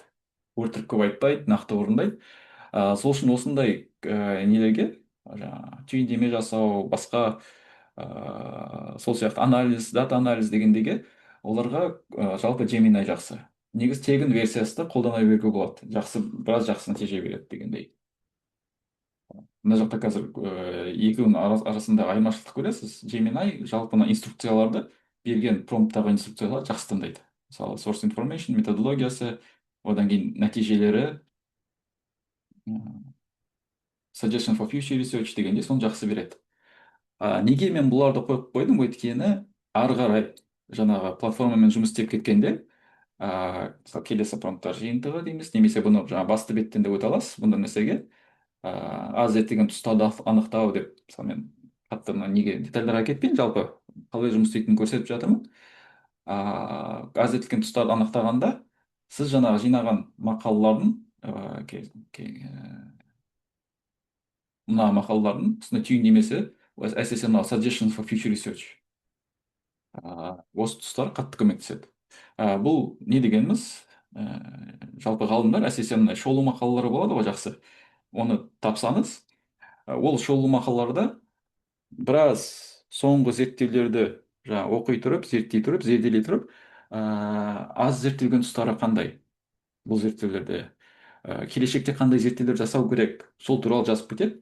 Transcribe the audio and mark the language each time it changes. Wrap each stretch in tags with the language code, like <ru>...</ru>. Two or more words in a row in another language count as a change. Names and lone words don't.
<kk>Өтірік көп айтпайды, нақты орындайды. Сол үшін осындай нелерге жаңағы түйіндеме жасау, басқа сол сияқты анализ,</kk> <en>data analysis</en> <kk>дегендегі оларға жалпы Gemini жақсы. Негізі тегін версиясы да қолдана беруге болады. Біраз жақсы нәтиже береді дегендей. Мына жақта қазір екеуінің арасында айырмашылықты көресіз. Gemini жалпы мына инструкцияларды берген промпттағы инструкцияларды жақсы тыңдайды.</kk> <en>Мысалы source information,</en> <kk>методологиясы, одан кейін нәтижелері,</kk> <en>suggestion for future research</en> <kk>дегенде соны жақсы береді. Неге мен бұларды қойып қойдым? Өйткені ары қарай жаңағы платформамен жұмыс істеп кеткенде мысалы келесі промпттар жиынтығы дейміз, немесе бұны жаңағы басты беттен де өте аласыз бұндай нәрсеге. Аз зерттеген тұстарды анықтау деп, мысалы мен қатты неге детальдарға кетпейін, жалпы қалай жұмыс істейтінін көрсетіп жатырмын. Аз зерттелген тұстарды анықтағанда сіз жаңағы жинаған мақалалардың мына мақалалардың үстіне түйіндемесі әсіресе мынау</kk> <en>suggestions for future research,</en> <kk>осы тұстар қатты көмектеседі. Бұл не дегеніміз, жалпы ғалымдар әсіресе мына шолу мақалалары болады ғой, жақсы, оны тапсаңыз, ол шолу мақалаларда біраз соңғы зерттеулерді оқи тұрып, зерттей тұрып, зерделей тұрып, аз зерттелген тұстары қандай бұл зерттеулерде, келешекте қандай зерттеулер жасау керек, сол туралы жазып кетеді.</kk>